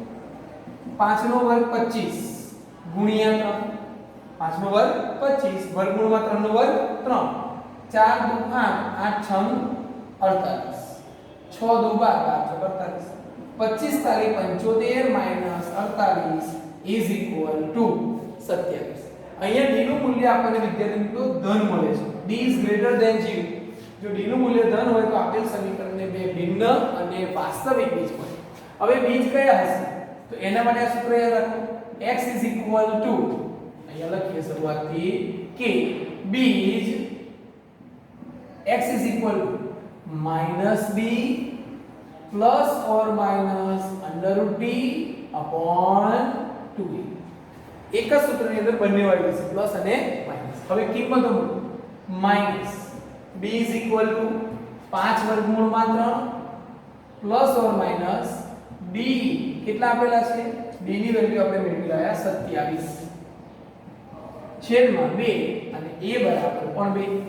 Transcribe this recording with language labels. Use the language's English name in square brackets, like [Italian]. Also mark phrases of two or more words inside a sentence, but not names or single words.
[Gujarati] 5 નો વર્ગ 25 ગુણ્યા 3, 5 નો વર્ગ 25 વર્ગમૂળમાં 3 નો વર્ગ 3, 4 દુ 8, 8 6 48, 6 દુ 12, 48, 25 તારી 75 માઈનસ 48 [English] is equal to [Gujarati] 27. અહીંયા d નું મૂલ્ય આપણને વિદ્યાર્થી મિત્રો ધન મળે છે. [English] d is greater than 0. [Gujarati] જો d નું મૂલ્ય ધન હોય તો આપેલ સમીકરણને બે ભિન્ન અને વાસ્તવિક બીજ મળે. હવે બીજ કયા હશે? તો એના માટે આ સૂત્ર યાદ રાખો. [English] x is equal to, [Gujarati] અહીંયા લખીએ શરૂઆતથી કે બીજ [English] x is equal to -b plus or minus √t upon 2a. [Gujarati] એક જ સૂત્રની અંદર બંને વાળી છે પ્લસ અને માઈનસ. હવે કિંમતો મૂકો. માઈનસ b = 5 વર્ગમૂળમાં 3 [English] plus or minus [Gujarati] d કેટલા આપેલા છે? d ની વેલ્યુ આપણે મેળવી લાયા 27 છેદમાં 2 અને a બરાબર પણ 2.